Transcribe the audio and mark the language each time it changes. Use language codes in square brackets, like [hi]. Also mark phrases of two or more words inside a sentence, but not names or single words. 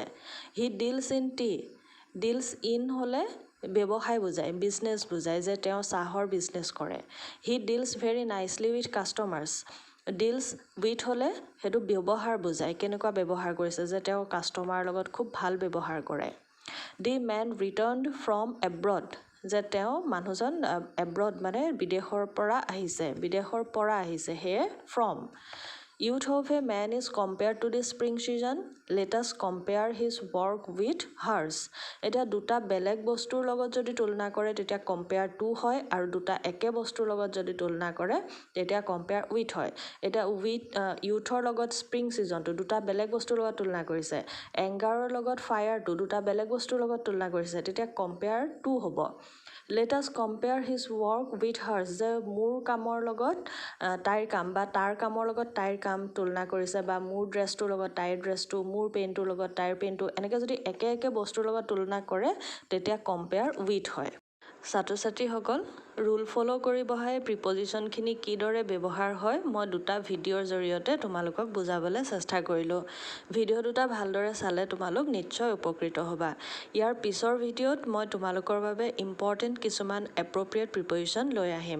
[en] He deals in tea. deals in [as] হ'লে ব্যৱসায় বুজায়, বিজনেছ বুজায় যে তেওঁ চাহৰ বিজনেছ কৰে। [en] He deals very nicely with customers. deals with [as] হ'লে সেইটো ব্যৱহাৰ বুজায়, কেনেকুৱা ব্যৱহাৰ কৰিছে যে তেওঁ কাষ্টমাৰৰ লগত খুব ভাল ব্যৱহাৰ কৰে। [en] The man returned from abroad. [as] যে তেওঁ মানুহজন abroad মানে বিদেশৰ পৰা আহিছে সেয়ে from. [en] Youth of a man is compared to the spring season. Let us compare his work with hers. [as] এতিয়া দুটা বেলেগ বস্তুৰ লগত যদি তুলনা কৰে তেতিয়া [en] compare to [as] হয় আৰু দুটা একে বস্তুৰ লগত যদি তুলনা কৰে তেতিয়া [en] compare with [as] হয়। এতিয়া [en] with youthৰ [as] লগত [en] spring seasonটো [as] দুটা বেলেগ বস্তুৰ লগত তুলনা কৰিছে। angerৰ লগত fireটো দুটা বেলেগ বস্তুৰ লগত তুলনা কৰিছে তেতিয়া [en] compare to [as] হ'ব। [en] Let us compare his work with hers. [as] যে মোৰ কামৰ লগত তাইৰ কাম বা তাৰ কামৰ লগত তাইৰ কাম তুলনা কৰিছে বা মোৰ ড্ৰেছটোৰ লগত তাইৰ ড্ৰেছটো, মোৰ পেনটোৰ লগত তাইৰ পেনটো এনেকৈ যদি একে বস্তুৰ লগত তুলনা কৰে তেতিয়া [en] compare with [as] হয়। ছাত্ৰ ছাত্ৰীসকল [en] rule follow' [as] কৰি বহাই প্ৰিপজিশ্যনখিনি কিদৰে ব্যৱহাৰ হয় মই দুটা ভিডিঅ'ৰ জৰিয়তে তোমালোকক বুজাবলৈ চেষ্টা কৰিলোঁ। ভিডিঅ' দুটা ভালদৰে চালে তোমালোক নিশ্চয় উপকৃত হ'বা। ইয়াৰ পিছৰ ভিডিঅ'ত মই তোমালোকৰ বাবে ইম্পৰ্টেণ্ট কিছুমান [en] appropriate preposition [as] লৈ আহিম।